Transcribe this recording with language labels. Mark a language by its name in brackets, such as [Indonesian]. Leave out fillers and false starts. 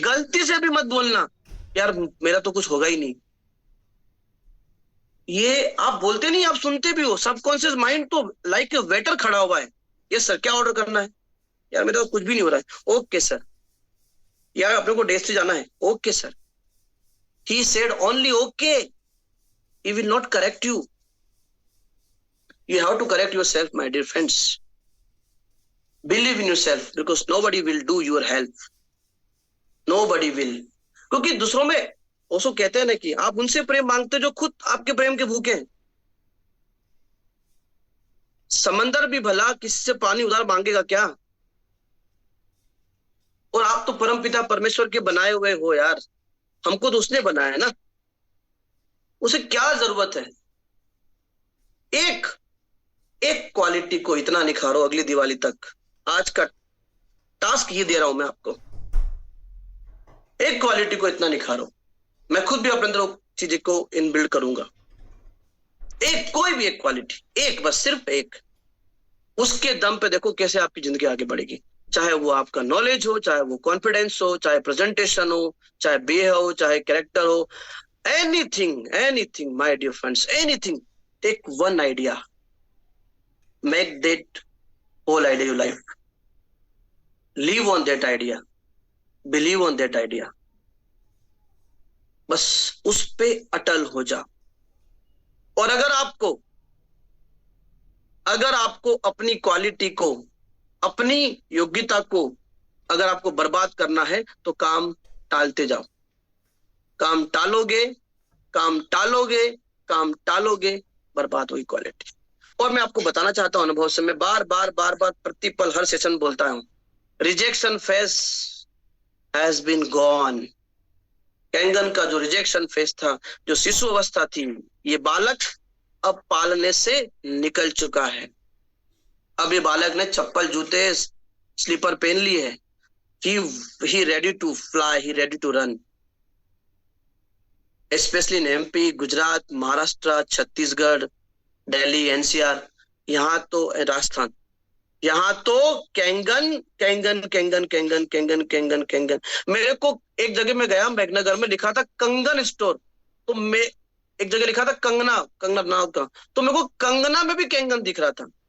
[Hindi] गलती से भी मत बोलना यार मेरा तो कुछ होगा ही नहीं। ये आप बोलते नहीं, आप सुनते भी हो। सबकॉन्शियस माइंड तो लाइक वेटर खड़ा हुआ है, यस सर क्या ऑर्डर करना है, यार मेरा तो कुछ भी नहीं हो रहा है, ओके सर। यार अपने को डेस्क से जाना है, okay sir. [English] He said only okay, he will not correct you. You have to correct yourself, my dear friends. Believe in yourself because nobody will do your help. Nobody will. [Hindi] क्योंकि दूसरों में ओशो कहते हैं ना कि आप उनसे प्रेम मांगते जो खुद आपके प्रेम के भूखे हैं। समंदर भी भला किसी से पानी उधार मांगेगा क्या? और आप तो परमपिता परमेश्वर के बनाए हुए हो यार, हमको तो उसने बनाया है ना, उसे क्या जरूरत है? एक एक क्वालिटी को इतना निखारो अगली दिवाली तक। आज का टास्क ये दे रहा हूं मैं आपको, एक क्वालिटी को इतना निखारो। मैं खुद भी अपने अंदर चीजें को इनबिल्ड करूंगा। एक कोई भी एक क्वालिटी, एक बस सिर्फ एक, उसके दम पे देखो कैसे आपकी जिंदगी आगे बढ़ेगी। चाहे वो आपका नॉलेज हो, चाहे वो कॉन्फिडेंस हो, चाहे प्रेजेंटेशन हो, चाहे बे हो, चाहे कैरेक्टर हो, [English] anything my dear friends, anything. Take one idea, make that whole idea your life, live on that idea, believe on that idea. [Hindi] बस उस पे अटल हो जा। और अगर आपको अपनी क्वालिटी को, अपनी योग्यता को अगर आपको बर्बाद करना है तो काम टालते जाओ। काम टालोगे, काम टालोगे, काम टालोगे, बर्बाद हुई क्वालिटी। और मैं आपको बताना चाहता हूं अनुभव से, मैं बार बार प्रतिपल हर सेशन बोलता हूं, [English] Rejection face has been gone. [Hindi] Kangen का जो रिजेक्शन फेस था, जो शिशु अवस्था थी, ये बालक अब पालने से निकल चुका है। अब ये बालक ने चप्पल जूते स्लीपर पहन लिए है। [English] he ready to fly, he ready to run. Especially in [Hindi] MP, Gujarat, Maharashtra, Chhattisgarh, Delhi, NCR, यहाँ तो राजस्थान, यहाँ तो Kangen Kangen Kangen Kangen Kangen Kangen Kangen. मेरे को एक जगह में गया, मैघनगर में लिखा था कंगन स्टोर, तो मैं एक जगह लिखा था कंगना, कंगना नाम का, तो मेरे को कंगना में भी कैंगन दिख रहा था।